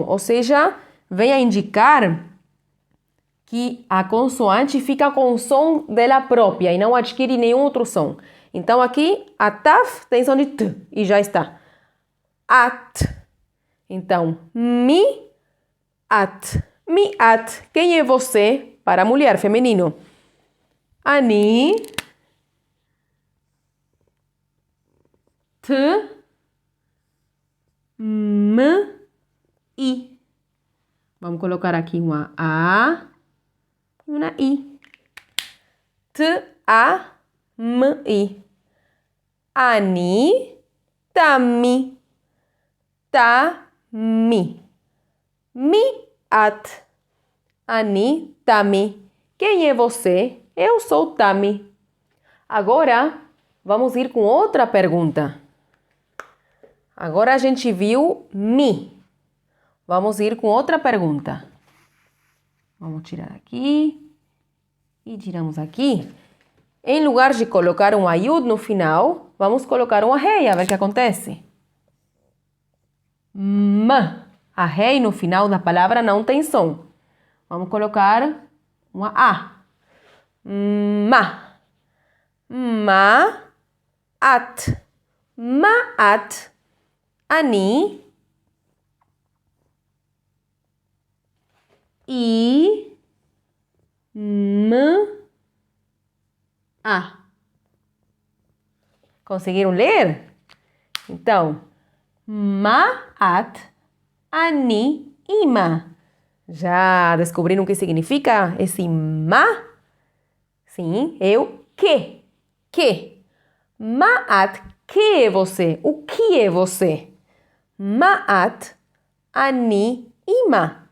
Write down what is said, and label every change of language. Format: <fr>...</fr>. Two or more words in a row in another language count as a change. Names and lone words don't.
<pt>Ou seja, vem a indicar que a consoante fica com o som dela própria e não adquire nenhum outro som. Então, aqui, a taf tem som de t e já está.</pt> <he>את. Então, מי, את. מי, את.</he> <pt>Quem é você para mulher, feminino?</pt> <he>אני, ת, מ, י.</he> <pt>Vamos colocar aqui uma A e uma I.</pt> <he>ת, א, מ, י. Ani, tami. Tami. מי, את. אני, תמי.</he> <pt>Quem é você? Eu sou Tami. Agora, vamos ir com outra pergunta. Agora a gente viu mi. Vamos ir com outra pergunta. Vamos tirar aqui. E tiramos aqui. Em lugar de colocar um ayud no final, vamos colocar um rei, a ver o que acontece.</pt> <he>Ma.</he> <pt>A rei no final da palavra não tem som. Vamos colocar uma A.</pt> <he>Ma. מה. את. מה. את. אני. I. מ. א.</he> <pt>Conseguiram ler? Então,</pt> <he>מה. את. Ani. Ima.</he> <pt>Já descobriram o que significa esse ma? Sim, eu que. Que. Ma'at, que é você? O que é você?</pt> <he>מה את, אני, אמא.</he>